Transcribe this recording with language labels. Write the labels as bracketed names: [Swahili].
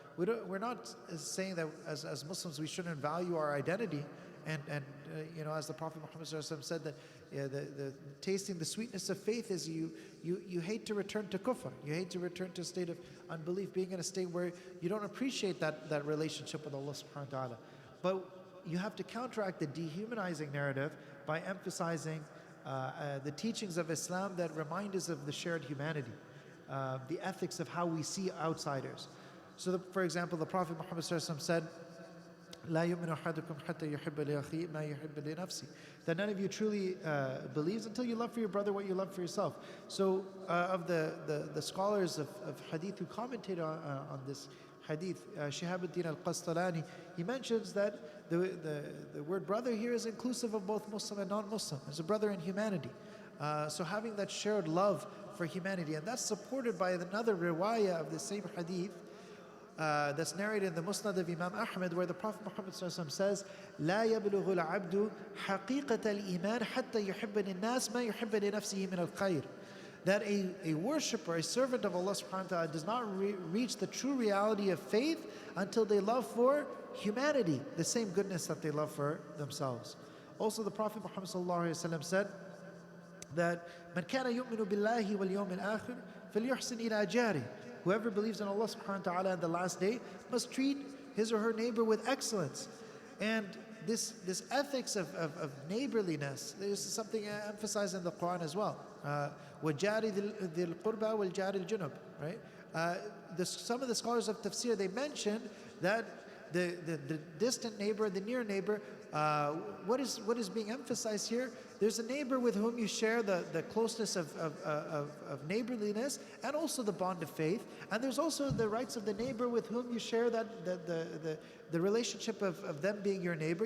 [English] We're not saying that as Muslims we shouldn't value our identity, and as the Prophet Muhammad said that the tasting the sweetness of faith is you hate to return to kufr, you hate to return to a state of unbelief, being in a state where you don't appreciate that relationship with Allah subhanahu wa ta'ala. But you have to counteract the dehumanizing narrative by emphasizing the teachings of Islam that remind us of the shared humanity, the ethics of how we see outsiders. So for example, the Prophet Muhammad said, [Arabic] لا يؤمن أحدكم حتى يحب لأخيه ما يحب لنفسه. [English] That none of you truly believes until you love for your brother what you love for yourself. So of the scholars of hadith who commented on this hadith, Shihabuddin al-Qastalani, he mentions that the word brother here is inclusive of both Muslim and non-Muslim. As a brother in humanity. So having that shared love for humanity, and that's supported by another riwayah of the same hadith, that's narrated in the Musnad of Imam Ahmed, where the Prophet Muhammad says, [Arabic] لا يبلغ العبد حقيقة الإيمان حتى يحب للناس ما يحب لنفسه من الخير. [English] That a worshipper, a servant of Allah subhanahu wa ta'ala does not reach the true reality of faith until they love for humanity the same goodness that they love for themselves. Also the Prophet Muhammad said that [Arabic] من كان يؤمن بالله واليوم الآخر فليحسن إلى جاره. [English] Whoever believes in Allah subhanahu wa ta'ala and the last day must treat his or her neighbor with excellence. And this ethics of neighborliness, there's something emphasized in the Quran as well. [Arabic] وَجَارِ ذِي الْقُرْبَى وَالْجَارِ الْجُنُبِ, right? [English] Some of the scholars of tafsir, they mentioned that the distant neighbor, the near neighbor, what is being emphasized here? There's a neighbor with whom you share the closeness of neighborliness and also the bond of faith. And there's also the rights of the neighbor with whom you share the relationship of them being your neighbor.